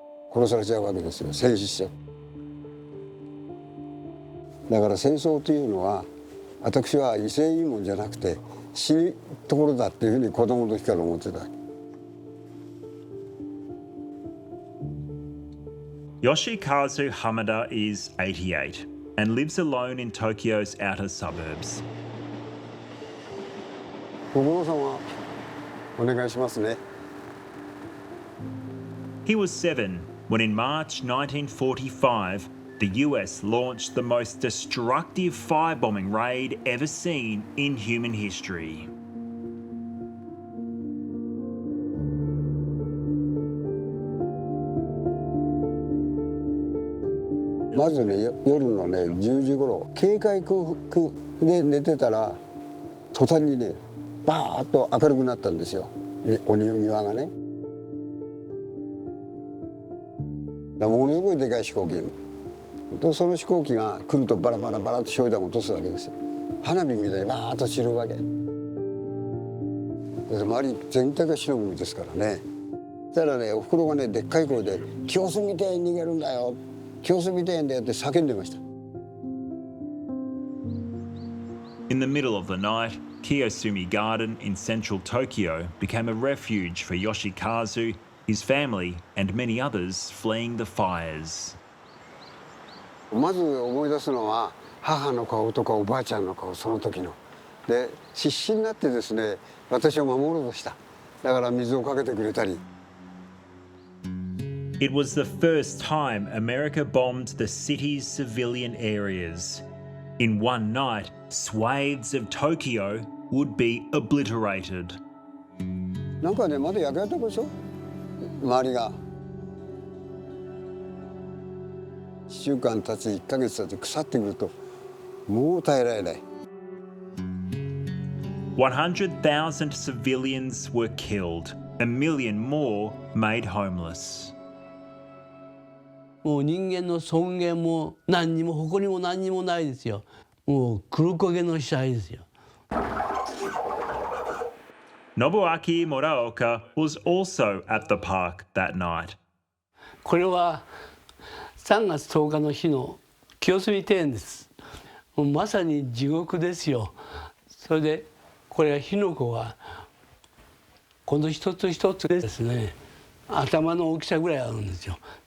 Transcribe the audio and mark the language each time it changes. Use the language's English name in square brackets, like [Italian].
[Japanese] 殺されちゃうわけですよ。戦死しちゃう。だから戦争というのは私は威勢いいもんじゃなくて死ぬところだっていうふうに子供の時から思ってた。 [English] Yoshikazu Hamada is 88 and lives alone in Tokyo's outer suburbs. [Japanese] ご苦労様、お願いしますね。 [English] He was 7 when in March 1945, the US launched the most destructive firebombing raid ever seen in human history. [Japanese] まずね、夜のね10時頃警戒区で寝てたら途端にねバーッと明るくなったんですよ、お庭がね。ものすごいでかい飛行機とその飛行機が来るとバラバラバラと焼夷弾を落とすわけですよ。花火みたいにバーッと散るわけ。周り全体が白海ですからね。たらね、おふくろがね、でっかい声で「清洲みてえに逃げるんだよ、清洲みてえんだよ」って叫んでました。 [English] In the middle of the night, Kiyosumi Garden in central Tokyo became a refuge for Yoshikazu, his family, and many others fleeing the fires. [Japanese] まず思い出すのは母の顔とかおばあちゃんの顔、その時の。で、必死になってですね、私を守ろうとした。だから水をかけてくれたり。 [English] It was the first time America bombed the city's civilian areas. In one night, swathes of Tokyo would be obliterated. [Japanese] なんかね、まだ焼け跡でしょ、周りが。 1週間経ち1ヶ月経ち腐ってくるともう耐えられない。 [English] 100,000 civilians were killed, a million more made homeless. [Japanese] もう人間の尊厳も何にも誇りも何にもないですよ。もう黒焦げの死体ですよ。 [English] Nobuaki Muraoka was also at the park that night. [Japanese] これは3月10日の日の清澄庭園です。もうまさに地獄ですよ。それでこれは火の粉がこの一つ一つですね、頭の大きさぐらいあるんですよ。